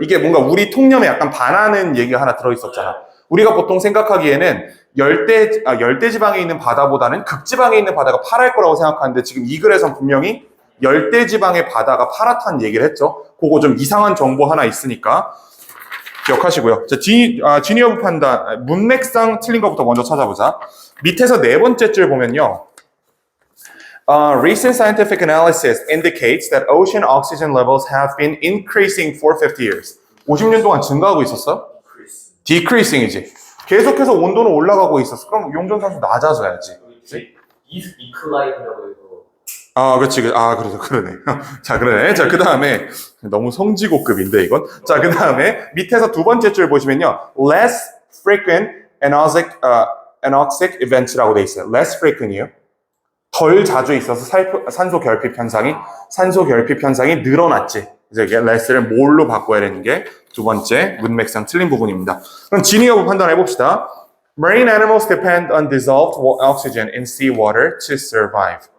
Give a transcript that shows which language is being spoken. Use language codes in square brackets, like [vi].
[ko] 이게 뭔가 우리 통념에 약간 반하는 얘기가 하나 들어있었잖아. 우리가 보통 생각하기에는 열대 지방에 있는 바다보다는 극지방에 있는 바다가 파랄 거라고 생각하는데 지금 이 글에선 분명히 열대 지방의 바다가 파랗다는 얘기를 했죠. 그거 좀 이상한 정보 하나 있으니까 기억하시고요. 자, 지니어브 판단, 문맥상 틀린 것부터 먼저 찾아보자. 밑에서 네 번째 줄 보면요. [en] Recent scientific analysis indicates that ocean oxygen levels have been increasing for 50 years. [ko] 50년 동안 증가하고 있었어? Decreasing이지. 계속해서 온도는 올라가고 있었어. 그럼 용존산소 낮아져야지. 이클라인이라고 해서. 그렇지. 그러네. 자, 그러네. 자, 그 다음에, 너무 성지고급인데, 이건. 자, 그 다음에, 밑에서 두 번째 줄 보시면요. [en] Less frequent anoxic events라고 [ko] 돼 있어요. [en] Less frequent이요. [ko] 덜 자주 있어서 산소 결핍 현상이 늘어났지. 이제 이게 less를 뭘로 바꿔야 되는 게 두 번째 문맥상 틀린 부분입니다. 그럼 진위 여부 판단해 봅시다. [en] Marine animals depend on dissolved oxygen in sea water to survive.